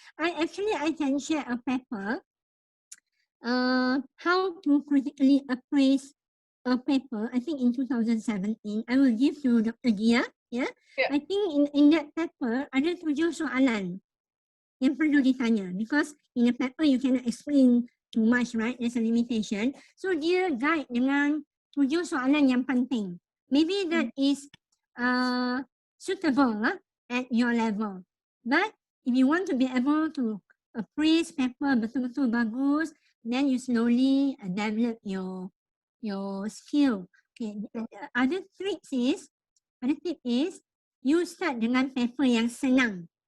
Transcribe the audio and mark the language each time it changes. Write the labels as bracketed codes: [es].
[en] I can share a paper, how to critically appraise a paper. I think in 2017, I will give to Dr. Gia. Yeah. I think in that paper ada 7 soalan yang perlu ditanya, because in a paper you cannot explain too much, right? There's a limitation. [ms] So dia guide dengan 7 soalan yang penting. [en] Maybe that is suitable at your level. But if you want to be able to appraise paper betul-betul bagus, then you slowly develop your skill. Okay. Other tip is you start dengan paper yang senang.